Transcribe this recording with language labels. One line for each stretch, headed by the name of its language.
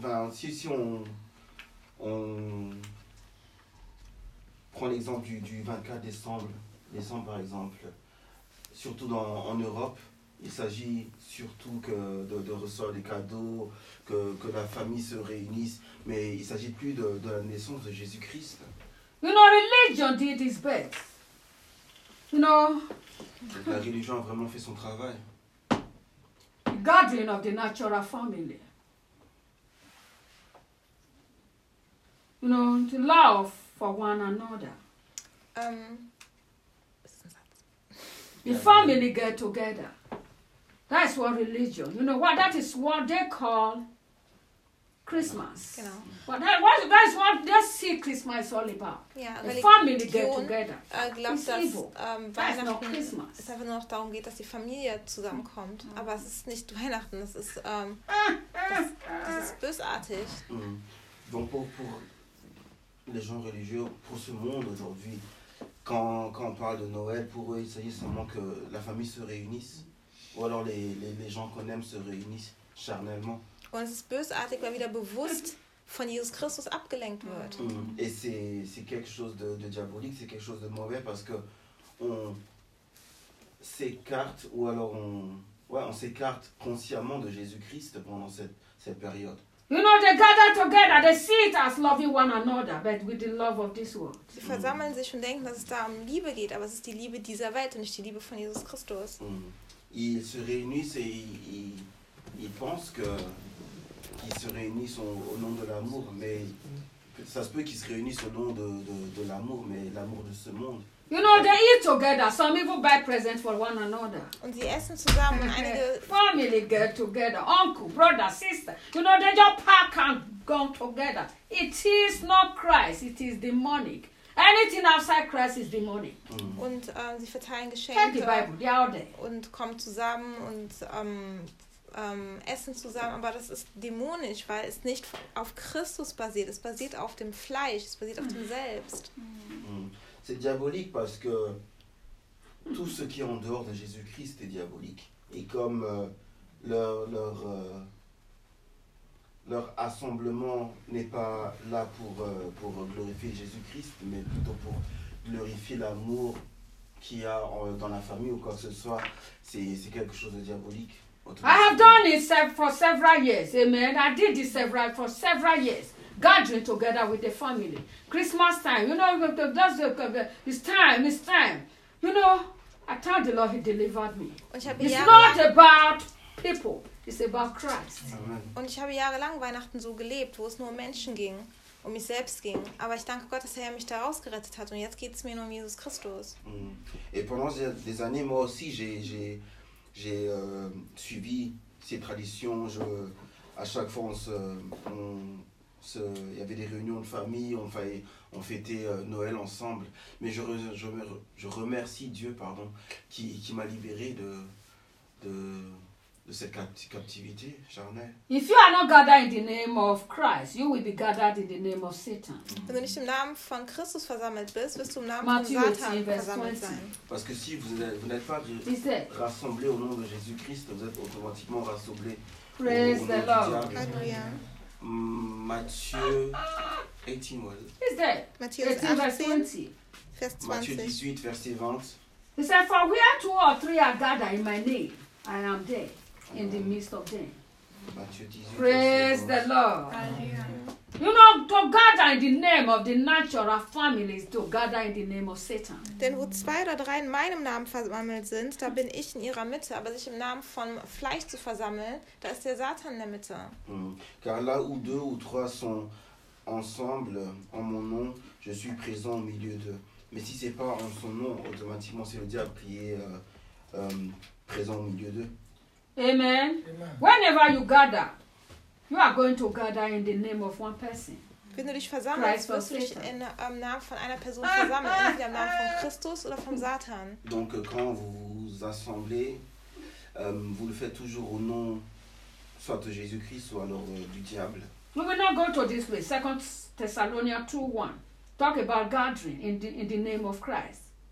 French: Si on prend l'exemple du 24 décembre par exemple, surtout en Europe, il s'agit surtout que de recevoir des cadeaux, que la famille se réunisse, mais il s'agit plus de la naissance de Jésus-Christ.
English: You know, religion did its best. You know.
French: La religion a vraiment fait son travail.
English: The gathering of the natural family. You know, the love for one another. The family get together. That's what religion, you know, what that is what they call Christmas.
German: Genau.
English: But that's what they see Christmas is all about.
German: Ja,
English: the family get together.
German: Glaubt,
English: it's evil. That's not Christmas.
German: Es einfach nur noch darum geht, dass die Familie zusammenkommt. Mm-hmm. Aber es ist nicht Weihnachten, es ist, das ist bösartig. Mm-hmm.
French: Donc pour les gens religieux, pour ce monde aujourd'hui, quand on parle de Noël, pour eux, il s'agit seulement que la famille se réunisse. Ou alors les gens qu'on aime se réunissent charnellement.
German: Und es ist bösartig, weil wieder bewusst von Jesus Christus abgelenkt wird. Mm.
French: Et c'est quelque chose de diabolique, c'est quelque chose de mauvais, parce que on s'écarte, ou alors on s'écarte consciemment de Jésus Christ pendant cette période.
English: You know, they gather together, they see it as loving one another, but with the love of this world.
German: Sie versammeln sich und denken, dass es da um Liebe geht, aber es ist die Liebe dieser Welt und nicht die Liebe von Jesus Christus. Mm.
French: Ils se réunissent et ils pensent qu'ils se réunissent au nom de l'amour, mais ça se peut qu'ils se réunissent au nom de l'amour, mais l'amour de ce monde.
English: You know, they eat together. Some people buy presents for one another.
German: Und sie essen zusammen. Okay. Einige
English: family get together. Uncle, brother, sister. You know, they just pack and go together. It is not Christ. It is demonic. Anything outside Christ is demonic. Mm.
German: Und sie verteilen Geschenke.
English: Take the Bible, they are there.
German: Und kommen zusammen und essen zusammen. Aber das ist dämonisch, weil es nicht auf Christus basiert. Es basiert auf dem Fleisch. Es basiert auf dem Selbst.
French: C'est diabolique parce que tout ce qui est en dehors de Jésus-Christ est diabolique. Et comme leur assemblement n'est pas là pour glorifier Jésus-Christ, mais plutôt pour glorifier l'amour qu'il y a dans la famille ou quoi que ce soit, c'est quelque chose de diabolique.
English: I have done it for several years, amen. I did it for several years. Gathering together with the family. Christmas time, you know, it's time. You know, I thank the Lord, he delivered me. It's not about people, it's about Christ.
German: Und ich habe jahrelang Weihnachten so gelebt, wo es nur um Menschen ging, um mich selbst ging. Aber ich danke Gott, dass er mich da rausgerettet hat. Und jetzt geht es mir nur um Jesus Christus.
French: Et pendant des années, moi aussi, j'ai suivi ces traditions. À chaque fois, il y avait des réunions de famille, on fêtait Noël ensemble. Mais je remercie Dieu, pardon, qui m'a libéré de cette captivité charnelle.
English: If you are not gathered in the name of Christ, you will be gathered in the name of Satan.
German: Wenn du nicht im Namen von Christus versammelt bist, wirst du im Namen von Satan versammelt sein.
French: Parce que si vous n'êtes pas rassemblé au nom de Jésus-Christ, vous êtes automatiquement rassemblé.
English: Praise the Lord. Hallelujah. Matthieu 18, was it? Is that? Matthew 18, verse 20. Matthew 18, verse 20. He said, for where two or three are gathered in my name, I am there in the midst of them. Praise the Lord. Hallelujah. You know, to gather in the name of the natural family is to gather in the name of Satan.
German: Denn wo zwei oder drei in meinem Namen versammelt sind, da bin ich in ihrer Mitte. Aber sich im Namen von Fleisch zu versammeln, da ist der Satan in der Mitte.
French: Car là où deux ou trois sont ensemble en mon nom, je suis présent au milieu d'eux. Mais si c'est pas en son nom, automatiquement c'est le diable qui est présent au milieu d'eux.
English: Amen. Amen. Whenever you gather, you are going to gather in the name of one person.
German: Wenn du dich versammelst, wirst du dich in Namen von einer Person versammeln, entweder im Namen von Christus oder von Satan.
French: Donc quand vous vous assemblez, vous le faites toujours au nom soit de Jésus-Christ ou alors du diable.
English: We will not go to this way. 2 Thessalonians 2:1. Talk about gathering in the name of Christ.